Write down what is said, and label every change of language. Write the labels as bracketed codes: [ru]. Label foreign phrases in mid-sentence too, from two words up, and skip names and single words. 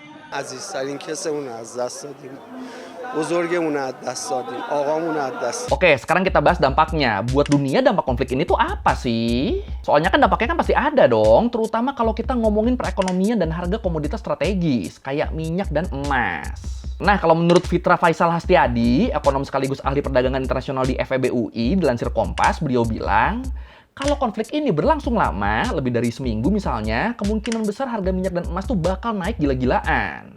[fa] عزیزترین کسمون رو از دست دادیم بزرگمون رو از دست دادیم آقامون رو از دست [id] Oke, sekarang kita bahas dampaknya. Buat dunia dampak konflik ini tuh apa sih? Soalnya kan dampaknya kan pasti ada dong, terutama kalau kita ngomongin perekonomian dan harga komoditas strategis, kayak minyak dan emas. Nah, kalau menurut Fitra Faisal Hastiadi, ekonom sekaligus ahli perdagangan internasional di FEB UI, dilansir Kompas, beliau bilang, kalau konflik ini berlangsung lama, lebih dari seminggu misalnya, kemungkinan besar harga minyak dan emas tuh bakal naik gila-gilaan.